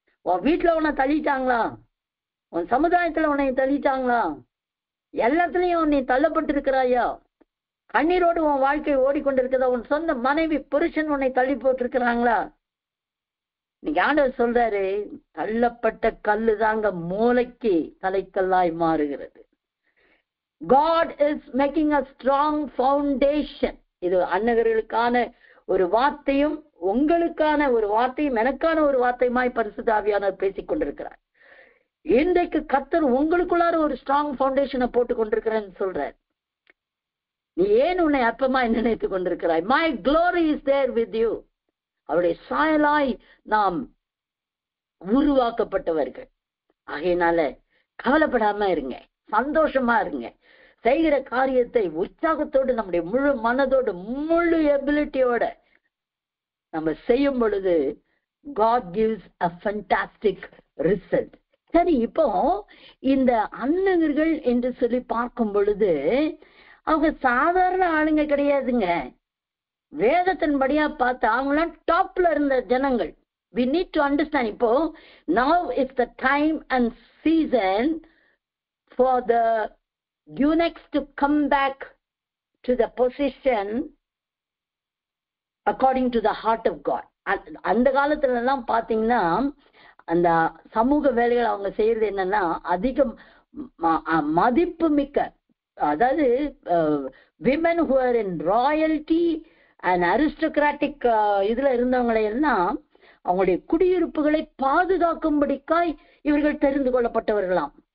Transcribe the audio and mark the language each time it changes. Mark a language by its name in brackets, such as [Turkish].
[Tamil] உன் வீட்டுல உன்னை தள்ளிட்டாங்களா, உன் சமுதாயத்துல உன்னை தள்ளிட்டாங்களா, எல்லாத்துலயும் நீ தள்ளப்பட்டிருக்கிறாயா, கண்ணீரோடு உன் வாழ்க்கை ஓடிக்கொண்டிருக்கிறதா, உன் சொந்த மனைவி புருஷன் உன்னை தள்ளி போட்டிருக்கிறாங்களா? இன்னைக்கு ஆண்டவர் சொல்றாரு, தள்ளப்பட்ட கல்லு தாங்க மூளைக்கு தலைக்கல்லாய் மாறுகிறது. [English] God is making a strong foundation. [Tamil] இது அன்னகர்களுக்கான ஒரு வார்த்தையும் உங்களுக்கான ஒரு வார்த்தையும் எனக்கான ஒரு வார்த்தையுமாய் பரிசுத்த ஆவியானவர் பேசிக் கொண்டிருக்கிறார். இன்றைக்கு கர்த்தர் உங்களுக்குள்ளார ஒரு ஸ்ட்ராங் ஃபவுண்டேஷனை போட்டு கொண்டிருக்கிறேன்னு சொல்றார். நீ ஏன் உன்னை அற்பமாய் நினைத்துக் கொண்டிருக்கிறாய்? [English] My glory is there with you. [Tamil] அவருடைய சாயலாய் நாம் உருவாக்கப்பட்டவர்கள். ஆகையினால கவலைப்படாம இருங்க, சந்தோஷமா இருங்க. செய்கிற காரியத்தை உற்சாகத்தோடு, நம்முடைய முழு மனதோடு, முழு எபிலிட்டியோட நம்ம செய்யும் பொழுது [English] God gives a fantastic result. [Tamil] சரி, இப்போ இந்த அன்னகர்கள் என்று சொல்லி பார்க்கும் பொழுது அவங்க சாதாரண ஆளுங்க கிடையாதுங்க. வேதத்தின்படியா பார்த்தா அவங்களாம் டாப்ல இருந்த ஜனங்கள். [English] We need to understand. இப்போ now is the time and season for the eunuchs to come back to the position according to the heart of God. [Tamil] அந்த காலத்துல எல்லாம் பாத்தீங்கன்னா அந்த சமூக வேலைகள் அவங்க செய்யறது என்னன்னா, அதிகம் மதிப்பு மிக்க, அதாவது [English] women who are in royalty and aristocratic [Tamil] இதுல இருந்தவங்களை எல்லாம் அவங்களுடைய குடியிருப்புகளை பாதுகாக்கும்படிக்காய் இவர்கள் தெரிந்து கொள்ளப்பட்டவர்களாம்.